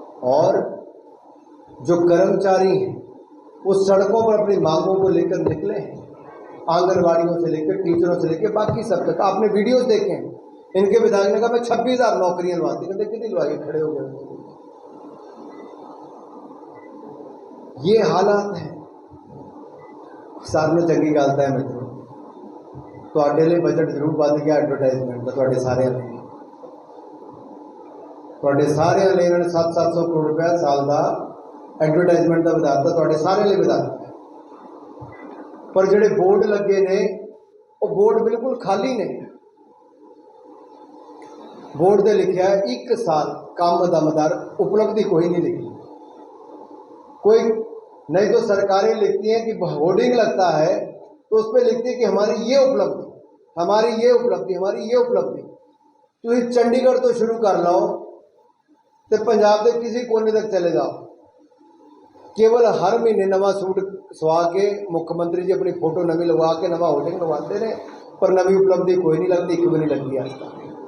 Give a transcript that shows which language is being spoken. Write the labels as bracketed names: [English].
[Hindi] और जो कर्मचारी हैं वो सड़कों पर अपनी मांगों को लेकर निकले हैं, आंगनवाड़ियों से लेकर टीचरों से लेकर बाकी सब तक। आपने वीडियोस देखे हैं, इनके विधायक ने कहा मैं 26,000 नौकरियां लवाती, कहते कितनी लवाई, खड़े हो गए। ये हालात हैं। सारे चंगी गलता है मित्रों, [Punjabi] ਤੁਹਾਡੇ ਲਈ ਬਜਟ ਜ਼ਰੂਰ ਵੱਧ ਗਿਆ ਐਡਵਰਟਾਈਜ਼ਮੈਂਟ ਦਾ, ਤੁਹਾਡੇ ਸਾਰਿਆਂ ਲਈ। ਤੁਹਾਡੇ ਸਾਰਿਆਂ ਲਈ ਇਹਨਾਂ ਨੇ 700 ਕਰੋੜ ਰੁਪਏ ਸਾਲ ਦਾ ਐਡਵਰਟਾਈਜ਼ਮੈਂਟ ਦਾ ਵਧਾਤਾ, ਤੁਹਾਡੇ ਸਾਰਿਆਂ ਲਈ ਵਧਾਤਾ। ਪਰ ਜਿਹੜੇ ਬੋਰਡ ਲੱਗੇ ਨੇ ਉਹ ਬੋਰਡ ਬਿਲਕੁਲ ਖਾਲੀ ਨੇ। [Hindi] बोर्ड से लिखा है 1 साल काम दमदार उपलब्धि कोई नहीं लिखी। कोई नहीं तो सरकारें लिखती हैं कि होर्डिंग लगता है तो उस पर लिखती है कि हमारी ये उपलब्धि, हमारी ये उपलब्धि, हमारी ये उपलब्धि। तो चंडीगढ़ तो शुरू कर लो तो पंजाब के किसी कोने तक चले जाओ, केवल हर महीने नवा सूट सवा के मुख्यमंत्री जी अपनी फोटो नवी लगवा के नवा होर्डिंग लगवाते रहे, पर नवी उपलब्धि कोई नहीं लगती, एक भी नहीं लगती आज तक।